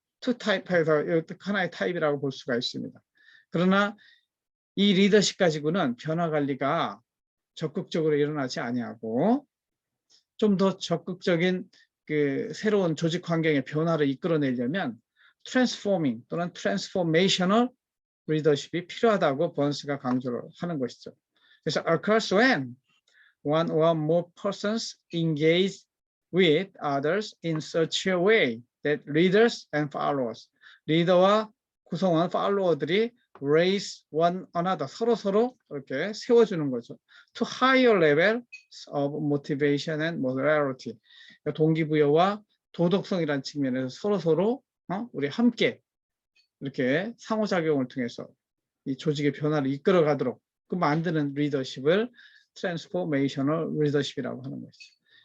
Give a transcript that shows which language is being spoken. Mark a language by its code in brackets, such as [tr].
[ko] 투 타입에서 하나의 타입이라고 볼 수가 있습니다. 그러나 이 리더십 가지고는 변화 관리가 적극적으로 일어나지 아니하고 좀 더 적극적인 그 새로운 조직 환경의 변화를 이끌어내려면 트랜스포밍 또는 트랜스포메이셔널 리더십이 필요하다고 번스가 강조를 하는 것이죠. 그래서 [en] occurs when one or more persons engage with others in such a way that leaders and followers, [ko] 리더와 구성원, 팔로워들이 [en] raise one another, [ko] 서로 이렇게 세워주는 거죠. [en] To higher level of motivation and morality, [ko] 동기부여와 도덕성이라는 측면에서 서로 우리 함께 이렇게 상호작용을 통해서 이 조직의 변화를 이끌어가도록 그 만드는 리더십을 트랜스포메이셔널 리더십이라고 하는 것이죠.